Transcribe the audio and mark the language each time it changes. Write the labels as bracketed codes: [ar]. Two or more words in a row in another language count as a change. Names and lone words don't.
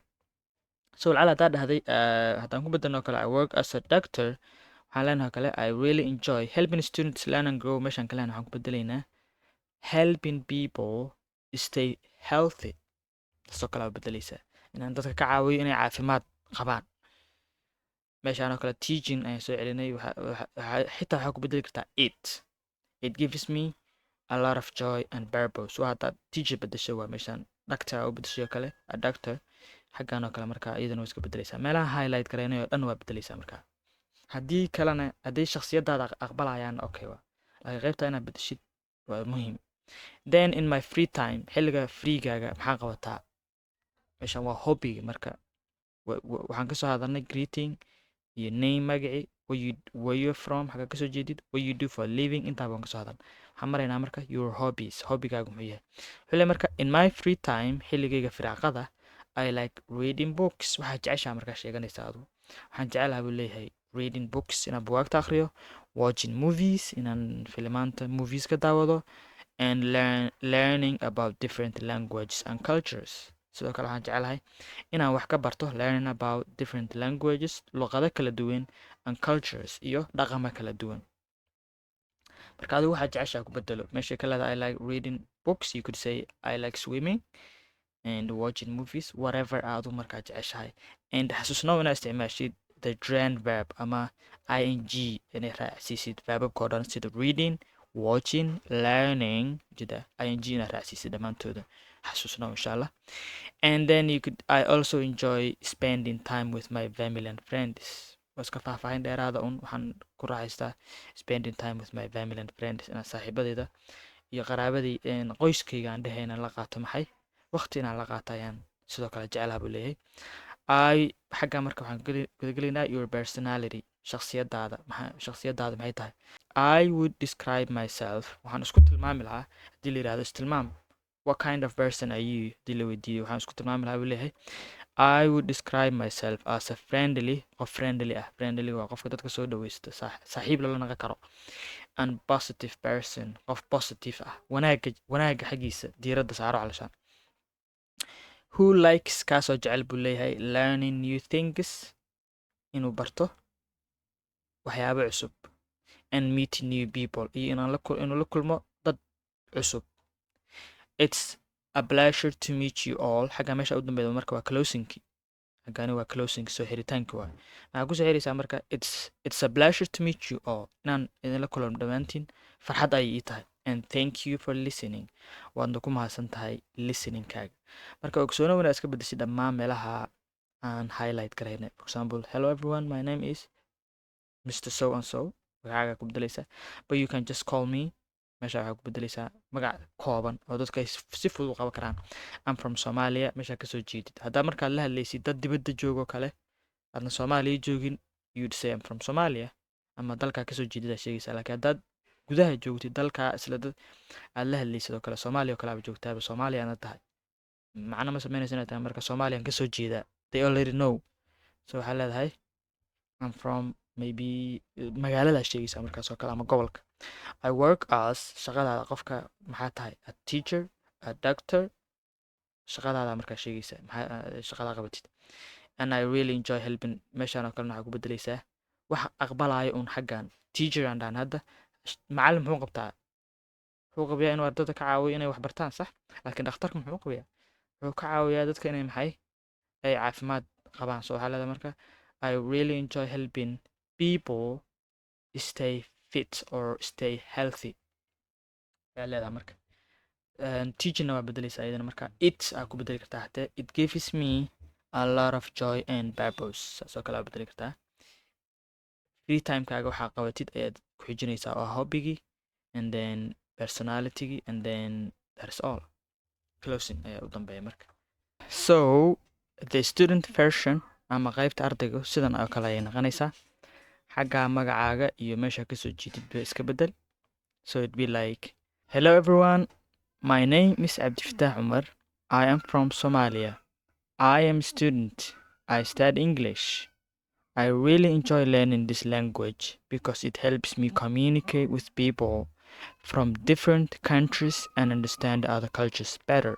[en] So [so] lacala haddaa dhahday haddaan ku bedelno kale [en] I work as a doctor [so] waxaan leenahay kale [en] I really enjoy helping students learn and grow. [so] Meeshaan kale waxaan ku bedelaynaa [en] helping people stay healthy. [so] Taasoo kale bedelaysaa inaan dadka ka caawiyo inay caafimaad qabaan. meeshaan oo kale teaching ayaan soo celinay xitaa waxaa ku bedeli kartaa [en] it gives me a lot of joy and purpose. [so] waa haddaad teacher bedesho waa meeshaan doctor u bedesho kale [en] a doctor [so] xaggan oo kale markaa iyadana waa iska bedelaysaa meelaha highlight gareynay oo dhan waa bedelaysaa markaa. haddii kalena hadday shakhsiyadaada aqbalayaan okay waa laakiin qaybta inaad bedeshid waa muhiim. [en] Then in my free time [so] xilliga freegaaga maxaa qabataa meeshaan waa hobby marka waxaan kasoo hadalnay [en] greeting your name [so] magaci [en] where you're from [so] xaga kasoo jeedid [en] what you do for a living [so] intaa baan kasoo hadalnay. waxaan maraynaa marka [en] your hobbies [so] hobbigaagu muxuu yahay xilli marka [en] in my free time [so] xilligayga firaaqada [en] I like reading books. [so] waxaa jeceshaa markaa sheeganaysa adu waxaan jecelaha buu leeyahay [en] reading books [so] inaan buwaagta akhriyo [en] watching movies [so] inaan filimaanta movies ka daawado [en] and learning about different languages and cultures. [so] sidoo kale waxaan jecelahay inaan wax ka barto [en] learning about different languages [so] luqado kala duwan [en] and cultures [so] iyo dhaqamo kala duwan. marka adigu waxaa jeceshaa ku bedelo meesha ka leeda [en] I like reading books you could say I like swimming and watching movies whatever [so] aadu markaa jeceshahay. and xasuusnow inaad isticmaashid [en] the grand verb [so] ama ing inay raacsiisid verbabkoo dhan sida [en] reading watching learning [so] jida ing inaad raacsiisid dhammaantooda xasuusnow [ar] insha allah. [en] And then I also enjoy spending time with my family and friends. [so] waska faahfaahin dheeraada waxaan ku raaxaystaa [en] spending time with my family and friends [so] inaan saaxiibadeyda iyo qaraabadii qoyskayga aan dhehe inaan la qaato maxay waqti inaan la qaato ayaan sidoo kale jecelaha buu leeyahay. xagga marka waxaan gudagelaynaa [en] your personality [so] shakhsiyadaada maxay tahay. [en] I would describe myself [so] waxaan isku tilmaami lahaa haddii la yidhahdo istilmaam [en] what kind of person are you [so] hadii la weydiiyo waxaan isku tilmaami lahaa buu leeyahay [en] I would describe myself as a friendly [so] qof friendly ah friendly waa qofka dadka soo dhaweysta saaxiib lala naqan karo [en] and positive person [so] qof positive ah wanaaga xaggiisa diiradda saaro calashaan. [en] who likes [so] kaasoo jecel buu leeyahay [en] learning new things [so] inuu barto waxyaabo cusub [en] and meeting new people [so] iyo inuu la kulmo dad cusub. [en] It's a pleasure to meet you all. [so] xagga meesha u dambeeya marka waa closingki xaggani waa closing soo xiritaanki waa waxaa kusoo xiraysaa marka [en] it's a pleasure to meet you all [so] inaan idinla kulmo dhammaantiin farxad ayay ii tahay [en] and thank you for listening [so] waadna ku mahadsan tahay listeningkaaga. marka ogsoono inaad iska bedeshid dhammaan meelaha aan highlight garaynay. [en] for example hello everyone my name is Mr. so and so [so] magacaaga ku bedelaysaa [en] but you can just call me [so] meesha waxaa ku bedelaysaa magac kooban oo dadka si fudud u qaban karaan [en] I'm from Somalia [so] meeshaa kasoo jeedid. haddaa markaad la hadlaysid dad dibadda joogo kale aadna Soomaaliya joogin [en] you'd say I'm from Somalia [so] ama dalkaa kasoo jeedid aad sheegaysaa. laakiin haddaad gudaha joogtid dalkaa isla dad aad la hadlaysid oo kale Soomaaliya oo kale aad joogtaaba Soomaaliya aad tahay macna ma samaynaysa inaad tahay marka Soomaaliyan kasoo jeedaa [en] they already know. [so] so waxaa leedahay [en] I'm from [so] maybe magaalada sheegaysaa markaas oo kale ama gobolka. [en] I work as [so] shaqadaada qofka maxaa tahay [en] a teacher a doctor [so] shaqadaada markaa sheegaysaa maxaa shaqada qabatid [en] and I really enjoy helping [so] meeshaan oo kalena waxaa ku bedelaysaa wax aqbalaayo xaggan teacher aan dhahan hadda macallin muxuu qabtaa wuxuu qabiyaa inuu ardada ka caawiyo inay wax bartaan sax laakiin dhakhtarka muxuu qabiyaa wuxuu ka caawiyaa dadka inay maxay ay caafimaad qabaan. [en] so [so] waxaa leedahay marka [en] I really enjoy helping people stay fit or stay healthy [so] ayaa leedahay marka. teachingna waa bedelaysaa iyadana marka it aa ku bedeli kartaa hatee [en] it gives me a lot of joy and purpose [so] saasoo kale aa bedeli kartaa. free timekaaga waxaa qabatid ayaad ku xijinaysaa oo hobbigii [en] and then [so] personalitygii [en] and then that's all [so] closing ayaa u dambeeya marka. [en] so the student version [so] ama qaybta ardayga sidan oo kale ayay noqonaysaa xagga magacaaga iyo meesha kasoo jeedid ba iska bedel. [en] so it be like hello everyone my name is Abdifatah Umar I am from Somalia I am a student I study English I really enjoy learning this language because it helps me communicate with people from different countries and understand other cultures better.